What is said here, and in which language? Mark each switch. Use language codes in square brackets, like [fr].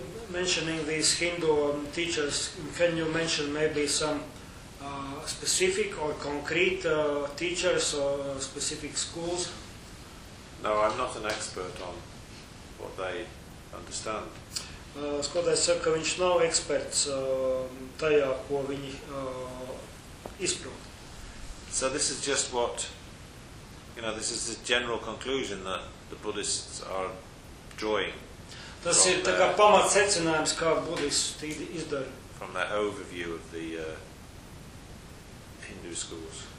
[en] Mentioning these Hindu teachers, can you mention maybe some specific or concrete teachers or specific schools? No, I'm not an expert on what they understand. [lv] Skolotājs saka, ka viņš nav eksperts tajā, ko viņi izprot. [en] So this is just what, you know, this is the general conclusion that the Buddhists are drawing. [lv] Tas ir tā kā pamats secinājums, kā budisti izdara. [en] From that overview of the Hindu schools.